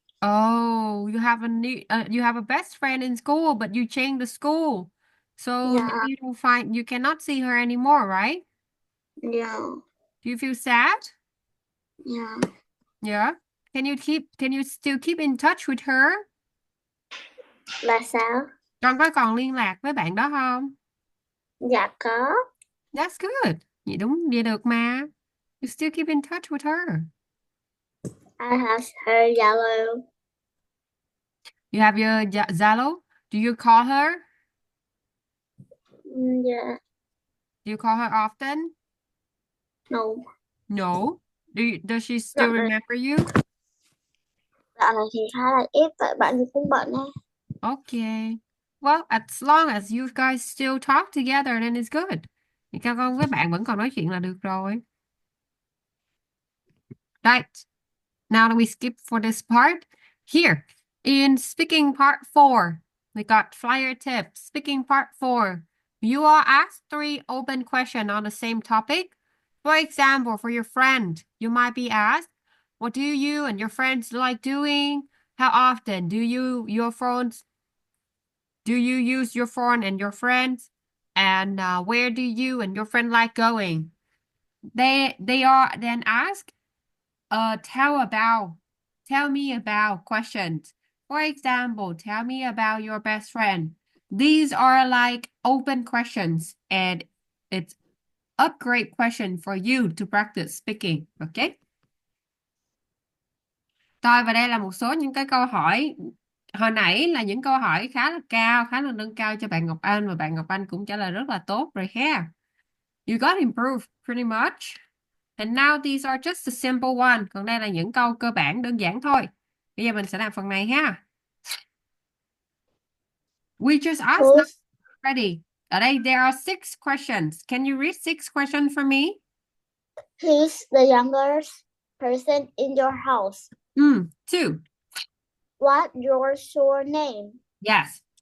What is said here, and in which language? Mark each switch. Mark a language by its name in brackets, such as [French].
[English] Oh, you have a best friend in school, but you changed the school. So now Yeah, you cannot see her anymore, right? yeah, Do you feel sad? yeah. Yeah. Can you still keep in touch with her? [Vietnamese] Là sao? Con có còn liên lạc với bạn đó không? Dạ có. [English] That's good. [Vietnamese] Vậy đúng, vậy được mà. [English] You still keep in touch with her. I have her yellow. You have your Zalo? Do you call her? Yeah, Do you call her often? no, No. Does she still not really. remember you? [Vietnamese] Dạo này thì khá là ít, tại bạn thì cũng bận ấy. [English] Okay. Well, as long as you guys still talk together then it's good. [Vietnamese] Thì các con với bạn vẫn còn nói chuyện là được rồi. [English] Right. Now that we skip for this part, here in speaking part 4, we got flyer tips. Speaking part 4, you are asked 3 open questions on the same topic. For example, for your friend, you might be asked, what do you and your friends like doing? How often do you use your phone and your friends? And where do you and your friend like going? They are then asked, tell me about questions. For example, tell me about your best friend. These are like open questions and it's upgrade question for you to practice speaking. Okay? [Vietnamese] Rồi và đây là một số những cái câu hỏi hồi nãy là những câu hỏi khá là cao, khá là nâng cao cho bạn Ngọc Anh và bạn Ngọc Anh cũng trả lời rất là tốt rồi ha. [English] You got improved pretty much. And now these are just the simple one. [Vietnamese] Còn đây là những câu cơ bản đơn giản thôi. Bây giờ mình sẽ làm phần này ha. [English] We just asked now Who's already. [Vietnamese] Ở đây, [English] there are 6 questions. Can you read 6 questions for me? Who's the youngest person in your house? 2. What's your surname? Yes.